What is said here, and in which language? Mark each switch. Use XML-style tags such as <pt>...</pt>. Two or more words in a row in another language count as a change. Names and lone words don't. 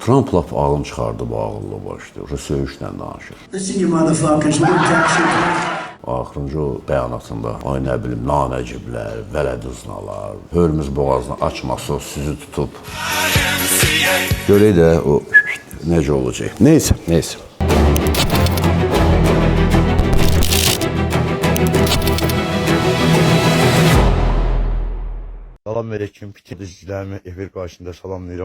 <az>Trump lap ağın çıxardı bu ağıllı başlayır. Söyüşlə danışır.</az> <en>Listen, you motherfuckers, we're gonna tax you.</en> <az>Axırıncı o bəyanatında, ay nə bilim, nanəciblər, vələdüznalar, Hörmüz boğazını açması, sizi tutub. Görək də o necə olacaq. Neysə. Salam aleyküm, bitiricilərimi efir qarşısında salamlayıram.</az>